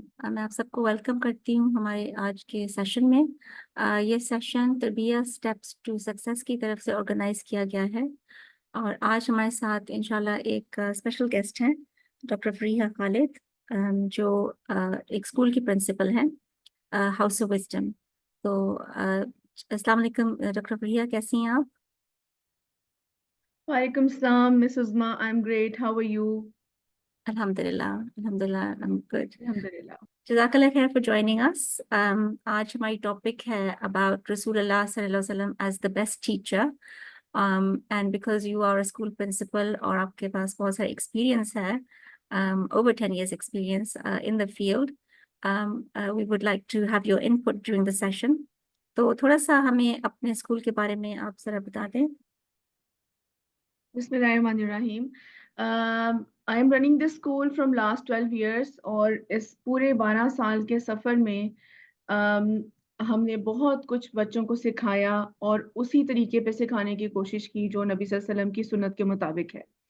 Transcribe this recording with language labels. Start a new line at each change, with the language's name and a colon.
Urdu: میں آپ سب کو ویلکم کرتی ہوں ہمارے آج کے سیشن میں۔ یہ سیشن تربیت اسٹیپس ٹو سکسیس کی طرف سے آرگنائز کیا گیا ہے، اور آج ہمارے ساتھ انشاءاللہ ایک اسپیشل گیسٹ ہیں ڈاکٹر فریحہ خالد، جو ایک اسکول کی پرنسپل ہیں، ہاؤس آف وزڈم۔ تو السلام علیکم ڈاکٹر فریحہ، کیسی ہیں آپ؟ وعلیکم السلام
English: Miss Uzma, I'm great. How are you? الحمدللہ I'm good۔
Urdu: الحمدللہ۔ جزاک اللہ خیر
English: For joining us.
Urdu: آج ہماری ٹاپک ہے اباؤٹ رسول اللہ صلی اللہ علیہ وسلم
English: as the best teacher, and because you are a school principal
Urdu: اور آپ کے پاس بہت سارا ایکسپیرئنس ہے،
English: over 10 years experience in the field. We would like to have your input during the session.
Urdu: تو تھوڑا سا ہمیں اپنے اسکول کے بارے میں آپ ذرا بتا دیں۔ بسم اللہ الرحمن الرحیم۔
English: I am running this school from last 12 years
Urdu: اور اس پورے 12 سال کے سفر میں ہم نے بہت کچھ بچوں کو سکھایا اور اسی طریقے پہ سکھانے کی کوشش کی جو نبی صلی اللہ علیہ وسلم کی سنت کے مطابق ہے۔